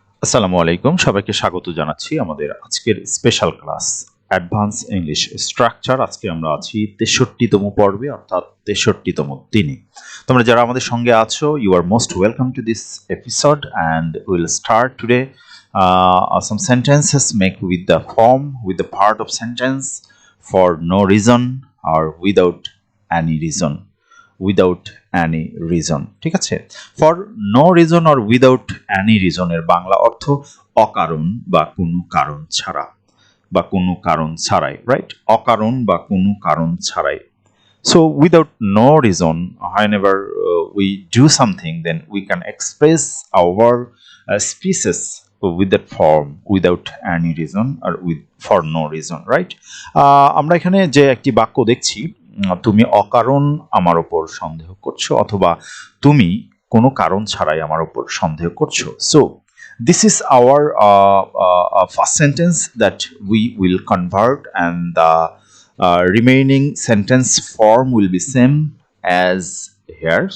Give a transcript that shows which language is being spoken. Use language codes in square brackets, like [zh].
[bn] আসসালামু আলাইকুম, সবাইকে স্বাগত জানাচ্ছি আমাদের আজকের special class advance English structure. আজকে আমরা আছি 63তম পর্বে, অর্থাৎ 63তম দিনে। তোমরা যারা আমাদের সঙ্গে আছো, [en] You are most welcome to this episode and will start today some sentences make with the form, with the part of sentence for no reason or without any reason. Without any reason, [bn] ঠিক আছে। [en] for no reason or without any রিজনের [bn] Bangla অর্থ অকারণ বা কোনো কারণ ছাড়া, বা কোনো কারণ ছাড়াই, রাইট? অকারণ বা কোনো কারণ ছাড়াই। [en] So without no reason, whenever we do something, then we can express our species with that form without any reason or with for no reason, right? [bn] আমরা এখানে যে একটি বাক্য দেখছি, তুমি অকারণ আমার উপর সন্দেহ করছো, অথবা তুমি কোনো কারণ ছাড়াই আমার উপর সন্দেহ করছো। [en] So this is our first sentence that we will convert, and the remaining sentence form will be same as here.